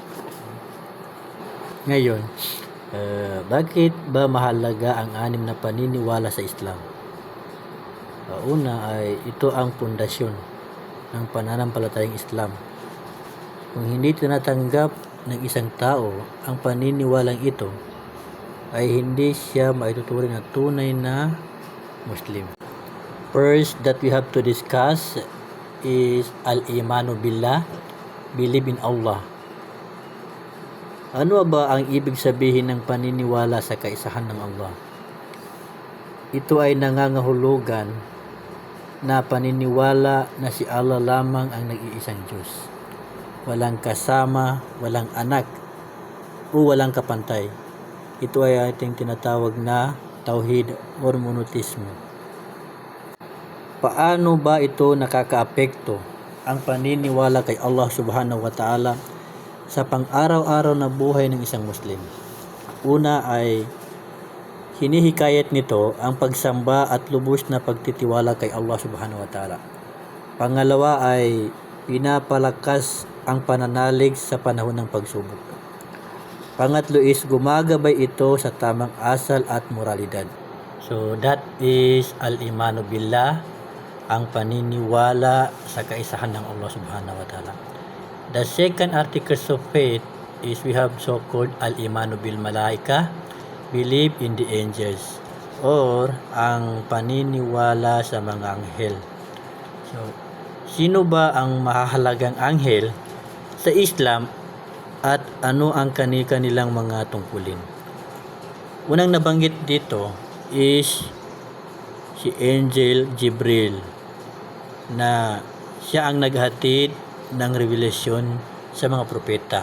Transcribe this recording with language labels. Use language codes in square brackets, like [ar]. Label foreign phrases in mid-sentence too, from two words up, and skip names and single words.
[tl] Ngayon, bakit ba mahalaga ang 6 na paniniwala sa Islam? Una ay ito ang pundasyon ng pananampalatayang Islam. Kung hindi tinatanggap ng isang tao ang paniniwalang ito, ay hindi siya maituturing na tunay na Muslim. [en] First that we have to discuss is [ar] al-imanu billah, [en] believe in Allah. [tl] Ano ba ang ibig sabihin ng paniniwala sa kaisahan ng Allah? Ito ay nangangahulugan na paniniwala na si Allah lamang ang nag-iisang Diyos. Walang kasama, walang anak, o walang kapantay. Ito ay ating tinatawag na tauhid or monotheism. Paano ba ito nakakaapekto ang paniniwala kay Allah [ar] subhanahu wa ta'ala [tl] sa pang-araw-araw na buhay ng isang Muslim? Una ay hinihikayat nito ang pagsamba at lubos na pagtitiwala kay Allah [ar] subhanahu wa ta'ala. [tl] Pangalawa ay pinapalakas ang pananalig sa panahon ng pagsubok. Pangatlo is gumagabay ito sa tamang asal at moralidad. [en] So that is [ar] al-imanu billah, [tl] ang paniniwala sa kaisahan ng Allah [ar] subhanahu wa ta'ala. [en] The second articles of faith is we have so-called [ar] al-imanu bil malaika, [en] believe in the angels, or [tl] ang paniniwala sa mga anghel. So, sino ba ang mahahalagang anghel sa Islam at ano ang kani-kanilang mga tungkulin? Unang nabanggit dito is si Angel Jibril, na siya ang naghatid ng revelasyon sa mga propeta.